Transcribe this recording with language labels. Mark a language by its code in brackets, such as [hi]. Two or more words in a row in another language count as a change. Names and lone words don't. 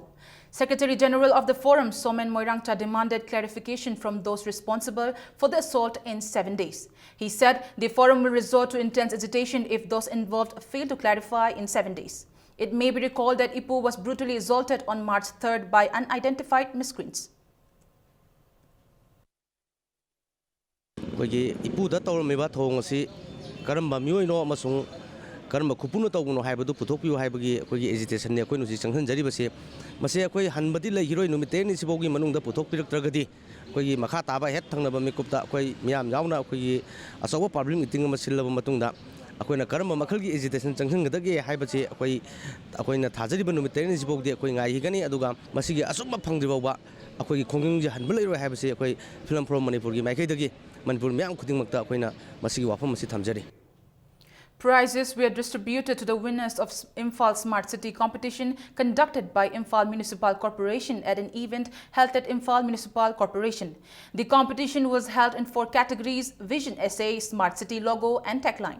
[en] Secretary General of the Forum, Somen Moirangcha, demanded clarification from those responsible for the assault in 7 days. He said the Forum will resort to intense agitation if those involved fail to clarify in 7 days. It may be recalled that Ipu was brutally assaulted on March 3rd by unidentified miscreants. [mni] Ipuda tawramiba thong asi karamba mioino amasung karamba khupunu tawguno haibadu puthokpiu haibagi akogi agitation ne akoinu si changhanjari base mase akoi hanbadi lai hiroi numiteni sibogi manungda puthokpiraktragadi akogi makha taba het thangnaba mikupta akoi miyam yauna akogi asawa [en] public meeting [mni] ama sillaba matungda akoina karamba makhalgi agitation changhangadage haibase akoina thajariba numiteni sibogdi akoi ngai higani aduga masigi asumba phangdribawa akogi khongjingji hanbalairo haibase akoi Film Forum Manipur gi maikaidagi Manipur miyam khudingmakta akoina masigi wafam masi thamjari. [en] Prizes were distributed to the winners of Imphal Smart City competition conducted by Imphal Municipal Corporation at an event held at Imphal Municipal Corporation. The competition was held in 4 categories: Vision Essay, Smart City Logo and Tagline.